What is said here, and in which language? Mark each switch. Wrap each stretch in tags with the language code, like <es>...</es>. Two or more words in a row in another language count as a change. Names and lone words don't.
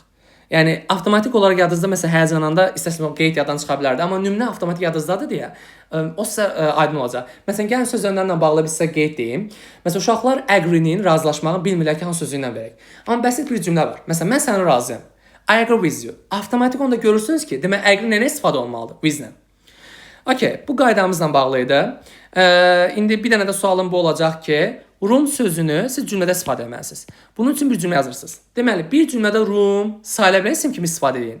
<az>Yəni avtomatik olaraq yadınızda məsələn həyəcananda istəsəz qeyd yaddan çıxa bilərdi, amma nümunə avtomatik yadınızdadır deyə o sizə aydın olacaq. Məsələn, gəlin sözlərlə bağlı bir sizə qeyd deyim. Məsələn, uşaqlar agree-nin razılaşmağı bilmirlər ki, hansı sözü ilə verək. Amma bəsit bir cümlə var. Məsələn, mən sənə razıyam.</az> <en>I agree with you.</en> <az>Avtomatik onda görürsünüz ki, demək agree ilə istifadə olmalıdır with-lə. Okay, bu qaydamızla bağlı idi. İndi bir dənə də sualım bu olacaq ki, room sözünü siz cümlədə istifadə etməlisiniz. Bunun üçün bir cümlə yazırsınız. Deməli, bir cümlədə room sayılabilen isim kimi istifadə edin.</az>